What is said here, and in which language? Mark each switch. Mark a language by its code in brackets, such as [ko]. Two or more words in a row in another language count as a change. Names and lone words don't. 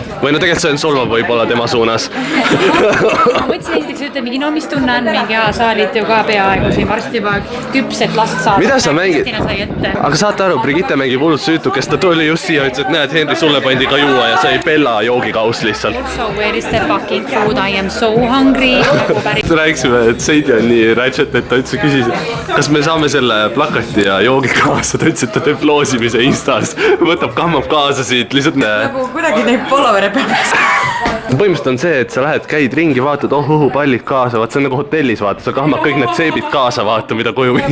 [et] Või no tegelikult see on solvav võib-olla tema suunas. Ma mõtlesin esiteks ütle mingi, no mis tunne on mingi, sa olid ju ka peaaegu siin varsti juba küpset last saada. Mida sa mängid? Aga saate aru, Brigitte mängib hullult süütu, kes ta tuli just siia, ütles, et näed, Henri, sulle pandi ka juua ja sai Bella joogikaus lihtsalt. [en] So where is the fucking food, I am so hungry. [et] Rääkisime, et Seidi on nii ratchet, et ta ütles, küsis, kas me saame selle plakati ja joogi kaasa, ta ütles, et ta teeb loosimise Instas, võtab, kammab kaasa siit, lihtsalt nagu kuidagi neid followere peab. Põhimõtteliselt on see, et sa lähed, käid ringi, vaatad, pallid kaasa, vaat see on nagu hotellis, vaata, sa kammad kõik need seebid kaasa, vaata, mida koju viib.